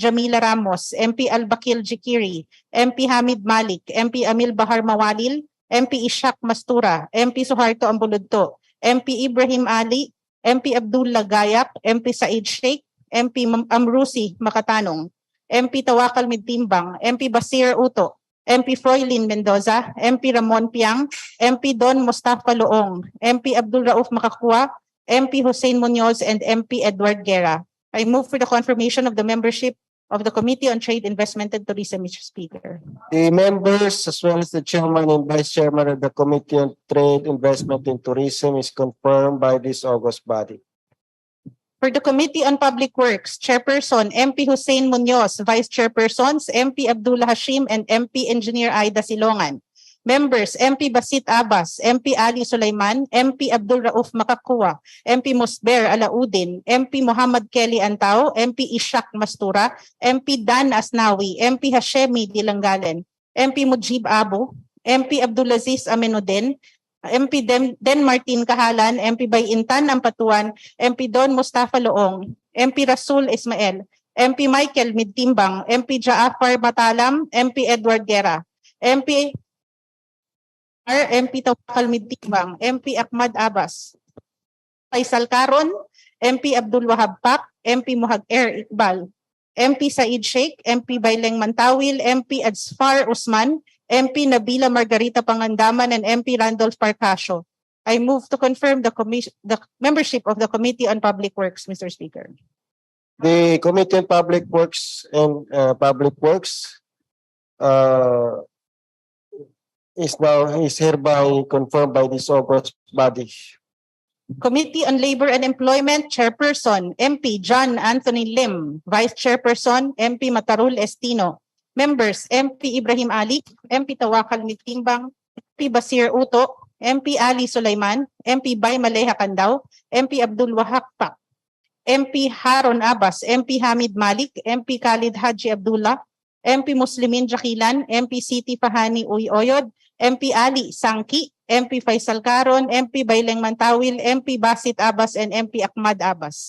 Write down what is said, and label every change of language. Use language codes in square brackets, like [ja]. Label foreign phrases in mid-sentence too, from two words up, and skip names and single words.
[en] Jamila Ramos, MP Albakil Jikiri, MP Hamid Malik, MP Amil Bahar Mawalil, MP Ishak Mastura, MP Suharto Ambuludto, MP Ibrahim Ali, MP Abdullah Gayak, MP Said Sheikh, MP Amrusi Makatanong, MP Tawakal Midtimbang, MP Basir Uto, MP Froilin Mendoza, MP Ramon Piang, MP Don Mustafa Loong, MP Abdul Rauf Makakua, MP Hussein Munoz, and MP Edward Guerra. I move for the confirmation of the membership of the Committee on Trade, Investment and Tourism, Mr. Speaker. The members, as well as the chairman and vice chairman of the Committee on Trade, Investment and Tourism is confirmed by this august body. For the Committee on Public Works, Chairperson MP Hussein Munoz, Vice Chairpersons MP Abdullah Hashim and MP Engineer Aida Silongan. Members, MP Basit Abbas, MP Ali Sulaiman, MP Abdul Rauf Makakua, MP Mosber Alaudin, MP Muhammad Kelly Antaw, MP Ishak Mastura, MP Dan Asnawi, MP Hashemi Dilanggalen, MP Mujib Abu, MP Abdulaziz Aminoden, MP Den Martin Kahalan, MP Bayintan Ampatuan, MP Don Mustafa Loong, MP Rasul Ismael, MP Michael Midtimbang, MP Jaafar Matalam, MP Edward Guerra, MP Tawakal Midtimbang, MP Ahmad Abbas, Faisal Caron, MP Abdul Wahab Pak, MP Muhager Iqbal, MP Said Sheikh, MP Baileng Mantawil, MP Adsfar Usman, MP Nabila Margarita Pangandaman, and MP Randolph Parcasio. I move to confirm the membership of the Committee on Public Works, Mr. Speaker. The Committee on Public Works is hereby confirmed by this august body. Committee on Labor and Employment, Chairperson, MP John Anthony Lim. Vice Chairperson, MP Matarul Estino. Members, MP Ibrahim Ali, MP Tawakal Mitimbang, MP Basir Uto, MP Ali Sulaiman, MP Bay Maleha Candao, MP Abdul Wahab Pak, MP Haron Abbas, MP Hamid Malik, MP Khalid Haji Abdullah, MP Muslimin Jakilan, MP Siti Fahani Uy Oyod, MP Ali Sangki, MP Faisal Karon, MP Bayleng Mantawil, MP Basit Abbas, and MP Ahmad Abbas.